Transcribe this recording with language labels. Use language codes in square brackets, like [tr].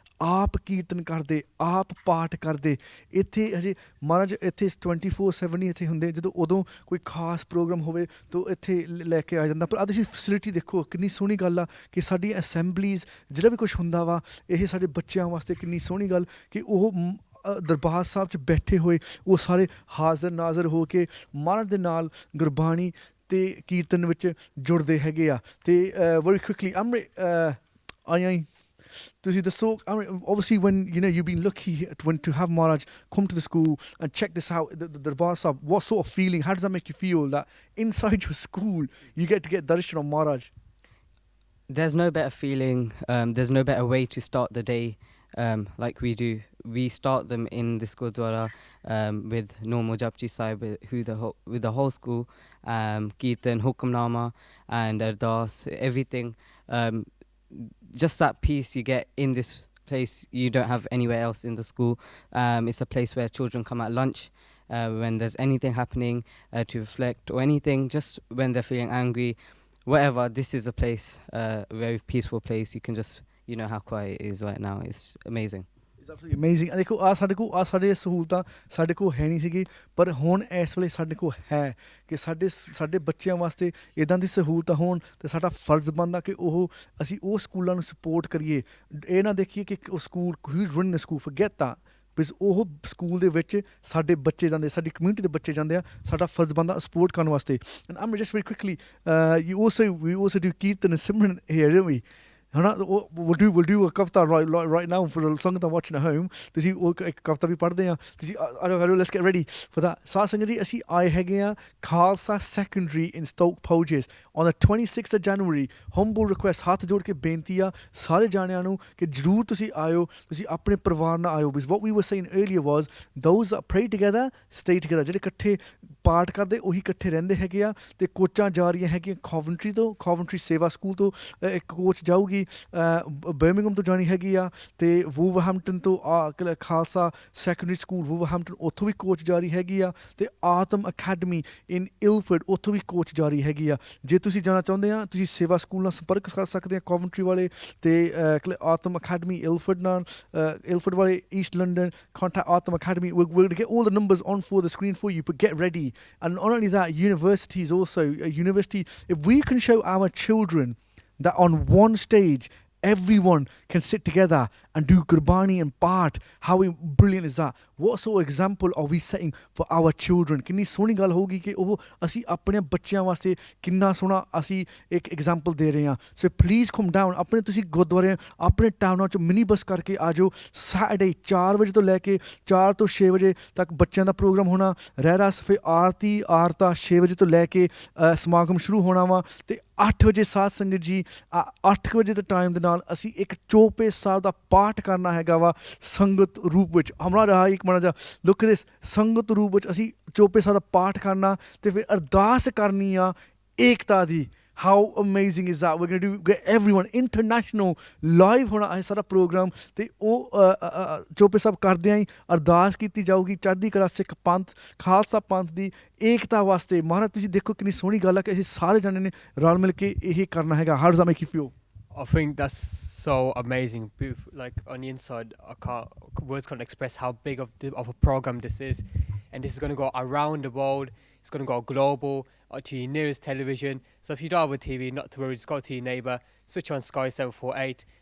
[pa] ਆਪ ਕੀਰਤਨ ਕਰਦੇ ਆਪ ਪਾਠ ਕਰਦੇ ਇੱਥੇ ਹਜੇ ਮਹਾਰਾਜ ਇੱਥੇ 24/7 ਹੀ ਇੱਥੇ ਹੁੰਦੇ ਜਦੋਂ ਉਦੋਂ ਕੋਈ ਖਾਸ ਪ੍ਰੋਗਰਾਮ ਹੋਵੇ ਤਾਂ ਇੱਥੇ ਲੈ ਕੇ ਆ ਜਾਂਦਾ ਪਰ ਅੱਜ ਅਸੀਂ ਫੈਸਿਲਿਟੀ ਦੇਖੋ ਕਿੰਨੀ ਸੋਹਣੀ ਗੱਲ ਆ ਕਿ ਸਾਡੀ ਅਸੈਂਬਲੀਜ਼ ਜਿਹੜਾ ਵੀ ਕੁਛ ਹੁੰਦਾ ਵਾ ਇਹ ਸਾਡੇ ਬੱਚਿਆਂ ਵਾਸਤੇ ਕਿੰਨੀ ਸੋਹਣੀ ਗੱਲ ਕਿ ਉਹ ਦਰਬਾਰ ਸਾਹਿਬ 'ਚ ਬੈਠੇ ਹੋਏ ਉਹ ਸਾਰੇ ਹਾਜ਼ਰ ਨਾਜ਼ਰ ਹੋ ਕੇ ਮਹਾਰਾਜ ਦੇ ਨਾਲ ਗੁਰਬਾਣੀ ਤੇ ਕੀਰਤਨ ਵਿੱਚ ਜੁੜਦੇ ਹੈਗੇ ਆ ਤੇ [en] very quickly [pa] ਆਈ ਤੁਸੀਂ ਦੱਸੋ [en] obviously when you've been lucky to have Maharaj come to the school and check this out the Darbar Sahib what sort of feeling how does that make you feel that inside your school you get to get darshan of Maharaj there's no better feeling there's no better way to start the day like we do we start them in this Gurdwara with normal Japji Sahib with the whole school, Kirtan, Hukamnama and Ardas, everything. Just that peace you get in this place you don't have anywhere else in the school. It's a place where children come at lunch when there's anything happening to reflect or anything, just when they're feeling angry, whatever. This is a place, a very peaceful place. You can just, you know how quiet it is right now. It's amazing. It's absolutely amazing. [pa] ਦੇਖੋ ਆ ਸਾਡੇ ਸਹੂਲਤਾਂ ਸਾਡੇ ਕੋਲ ਹੈ ਨਹੀਂ ਸੀਗੀ, ਪਰ ਹੁਣ ਇਸ ਵੇਲੇ ਸਾਡੇ ਕੋਲ ਹੈ ਕਿ ਸਾਡੇ ਬੱਚਿਆਂ ਵਾਸਤੇ ਇਦਾਂ ਦੀ ਸਹੂਲਤਾਂ ਹੋਣ ਤੇ ਸਾਡਾ ਫਰਜ਼ ਬਣਦਾ ਕਿ ਅਸੀਂ ਉਹ ਸਕੂਲਾਂ ਨੂੰ ਸਪੋਰਟ ਕਰੀਏ। ਇਹ ਨਾ ਦੇਖੀਏ ਕਿ ਉਹ school [en] who's running the school, forget that, [pa] because ਉਹ ਸਕੂਲ ਦੇ ਵਿੱਚ ਸਾਡੇ ਬੱਚੇ ਜਾਂਦੇ, ਸਾਡੀ ਕਮਿਊਨਿਟੀ ਦੇ ਬੱਚੇ ਜਾਂਦੇ ਆ, ਸਾਡਾ ਫਰਜ਼ ਬਣਦਾ ਸਪੋਰਟ ਕਰਨ ਵਾਸਤੇ। [en] And um just very quickly, we also do Kirtan and Simran here, don't we? We'll do a kafta right now for the sangat watching at home. [pa] ਤੁਸੀਂ ਉਹ ਇੱਕ ਕਵਿਤਾ ਵੀ ਪੜ੍ਹਦੇ ਆ, ਤੁਸੀਂ ਆਜੋ [en] let's get ready for that. [pa] ਸਾਧ ਸੰਗਤ ਜੀ, ਅਸੀਂ ਆਏ ਹੈਗੇ ਆ Khalsa secondary [en] in Stoke Poges on the 26th of January. Humble request, [pa] ਹੱਥ ਜੋੜ ਕੇ ਬੇਨਤੀ ਆ ਸਾਰੇ ਜਾਣਿਆਂ ਨੂੰ ਕਿ ਜ਼ਰੂਰ ਤੁਸੀਂ ਆਇਓ, ਤੁਸੀਂ ਆਪਣੇ ਪਰਿਵਾਰ ਨਾਲ ਆਇਓ। [en] Because what we were saying earlier was those that pray together stay together. [pa] ਜਿਹੜੇ ਇਕੱਠੇ ਪਾਠ ਕਰਦੇ ਉਹੀ ਇਕੱਠੇ ਰਹਿੰਦੇ ਹੈਗੇ ਆ। ਤੇ ਕੋਚਾਂ ਜਾ ਰਹੀਆਂ ਹੈਗੀਆਂ Coventry ਤੋਂ, Coventry ਸੇਵਾ ਸਕੂਲ ਤੋਂ ਇੱਕ ਕੋਚ ਜਾਊਗੀ, ਬਰਮਿੰਗਮ ਤੋਂ ਜਾਣੀ ਹੈਗੀ ਆ, ਤੇ ਵੂਵਰਹੈਂਪਟਨ ਤੋਂ ਖਾਲਸਾ ਸੈਕੰਡਰੀ ਸਕੂਲ ਵੂਵਰਹੈਂਪਟਨ ਉੱਥੋਂ ਵੀ ਕੋਚ ਜਾ ਰਹੀ ਹੈਗੀ ਆ, ਤੇ ਆਤਮ ਅਕੈਡਮੀ ਇਨ ਇਲਫਰਡ ਉੱਥੋਂ ਵੀ ਕੋਚ ਜਾ ਰਹੀ ਹੈਗੀ ਆ। ਜੇ ਤੁਸੀਂ ਜਾਣਾ ਚਾਹੁੰਦੇ ਆ ਤੁਸੀਂ ਸੇਵਾ ਸਕੂਲ ਨਾਲ ਸੰਪਰਕ ਕਰ ਸਕਦੇ ਆ ਕੋਵੈਂਟਰੀ ਵਾਲੇ, ਤੇ ਆਤਮ ਅਕੈਡਮੀ ਇਲਫਰਡ ਨਾਲ, ਇਲਫਰਡ ਵਾਲੇ East London, [en] contact Atom Academy. We're going to get all the numbers on for the screen for you, but get ready. And not only that, universities also, if we can show our children that on one stage everyone can sit together and do Gurbani and Path, how brilliant is that? What sort of example are we setting for our children? [pa] ਕਿੰਨੀ ਸੋਹਣੀ ਗੱਲ ਹੋਊਗੀ ਕਿ ਉਹ ਅਸੀਂ ਆਪਣੇ ਬੱਚਿਆਂ ਵਾਸਤੇ ਕਿੰਨਾ ਸੋਹਣਾ ਅਸੀਂ ਇੱਕ ਐਗਜ਼ਾਮਪਲ ਦੇ ਰਹੇ ਹਾਂ। [en] so please come down, [pa] ਆਪਣੇ ਤੁਸੀਂ ਗੁਰਦੁਆਰੇ ਆਪਣੇ ਟਾਊਨਾਂ 'ਚ ਮਿਨੀ ਬੱਸ ਕਰਕੇ ਆ ਜਾਓ। ਸੈਟਰਡੇ 4 ਵਜੇ ਤੋਂ ਲੈ ਕੇ 4 ਤੋਂ 6 ਵਜੇ ਤੱਕ ਬੱਚਿਆਂ ਦਾ ਪ੍ਰੋਗਰਾਮ ਹੋਣਾ। ਰਹਿਰਾਸ ਫਿਰ ਆਰਤਾ 6 ਵਜੇ ਤੋਂ ਲੈ ਕੇ ਸਮਾਗਮ ਸ਼ੁਰੂ ਹੋਣਾ ਵਾ, ਤੇ 8 ਵਜੇ ਸਾਧ ਸੰਗਤ ਜੀ 8 ਵਜੇ ਦੇ ਟਾਈਮ ਦੇ ਨਾਲ ਅਸੀਂ ਇੱਕ ਚੌਪੇ ਸਾਹਿਬ ਦਾ ਪਾਠ ਕਰਨਾ ਹੈਗਾ ਵਾ ਸੰਗਤ ਰੂਪ ਵਿੱਚ। ਹਮਰਾ ਰਹਾ ਇੱਕ ਮਾੜਾ ਜਿਹਾ ਲੁੱਕ ਦਿਸ, ਸੰਗਤ ਰੂਪ ਵਿੱਚ ਅਸੀਂ ਚੌਪੇ ਸਾਹਿਬ ਦਾ ਪਾਠ ਕਰਨਾ, ਤੇ ਫਿਰ ਅਰਦਾਸ ਕਰਨੀ ਆ ਏਕਤਾ ਦੀ। [en] How amazing is that? We're going to get everyone international live [pa] ਹੋਣਾ ਹੈ ਸਾਰਾ ਪ੍ਰੋਗਰਾਮ, ਤੇ ਉਹ ਚੌਪੇ ਸਾਹਿਬ ਕਰਦਿਆਂ ਹੀ ਅਰਦਾਸ ਕੀਤੀ ਜਾਊਗੀ ਚੜ੍ਹਦੀ ਕਲਾ ਸਿੱਖ ਪੰਥ ਖਾਲਸਾ ਪੰਥ ਦੀ ਏਕਤਾ ਵਾਸਤੇ। ਮਹਾਰਾਜ ਤੁਸੀਂ ਦੇਖੋ ਕਿੰਨੀ ਸੋਹਣੀ ਗੱਲ ਹੈ ਕਿ ਅਸੀਂ ਸਾਰੇ ਜਾਣੇ ਨੇ ਰਲ ਮਿਲ ਕੇ ਇਹ ਕਰਨਾ ਹੈਗਾ। [en] How does that make you feel? I think that's so amazing. Like on the inside, words can't express how big of a program this is, and this is going to go around the world. It's going to go global to your nearest television. So if you don't have a TV, not to worry, just go to your neighbour, switch on Sky 748.